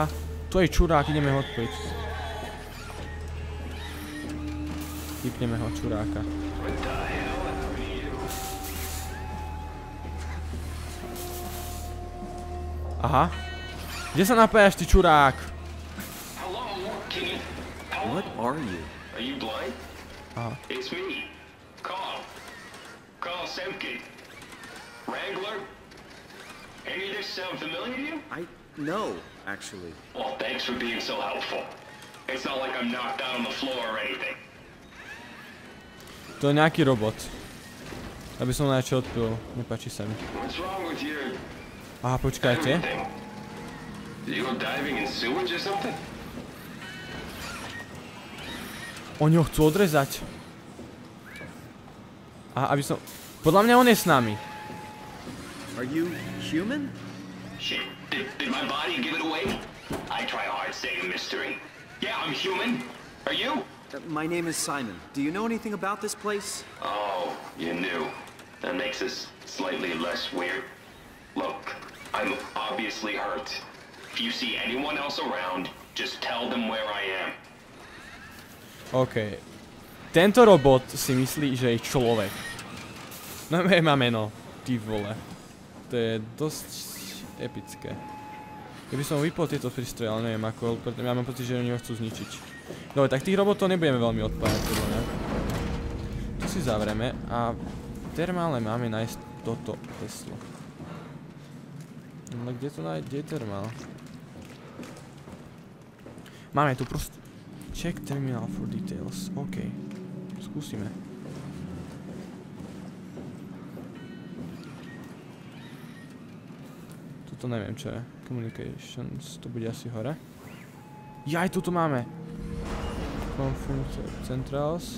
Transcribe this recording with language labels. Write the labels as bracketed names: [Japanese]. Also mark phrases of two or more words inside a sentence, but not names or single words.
[Slovak] To je čurák, ideme ho odpojiť. Vypneme ho, čuráka. Aha. Kde sa napájaš, ty čurák? [English] What are you? Are you blind? It's me, Carl. Carl Semke. Wrangler? Any of this sound familiar to you? No, actually. Well, thanks for being so helpful. It's not like I'm knocked out on the floor or anything. [Slovak] To je nejaký robot. Aby som najčo odpil, nepáči sa mi. [English] What's wrong with your... [Slovak] Aha, počkajte. [English] Did you go diving in sewage or something? [Slovak] Oni ho chcú odrezať. Aha, aby som... Podľa mňa on je s nami. [English] Are you human? Shit, did my body give it away? I try hard staying a mystery. Yeah, I'm human. Are you? My name is Simon. Do you know anything about this place? Oh, you knew. That makes this slightly less weird. Look, I'm obviously hurt. If you see anyone else around, just tell them where I am. OK. [Slovak] Tento robot si myslí, že je človek. No má meno. [Czech] Ty vole. [Slovak] To je dosť epické. Keby som vypol tieto prístroje, ale neviem ako, ja mám pocit, že oni ho chcú zničiť. Dobre, tak tých robotov nebudeme veľmi odpájať, podľa mňa. Tu si zavrieme a termále máme nájsť toto heslo. No kde to nájde? Kde je termál? Máme tu proste... [English] Check terminal for details. [Slovak] OK. Skúsime. Toto neviem čo je. Communications. To bude asi hore. Jaj, tuto máme. [English] Conference Centrals.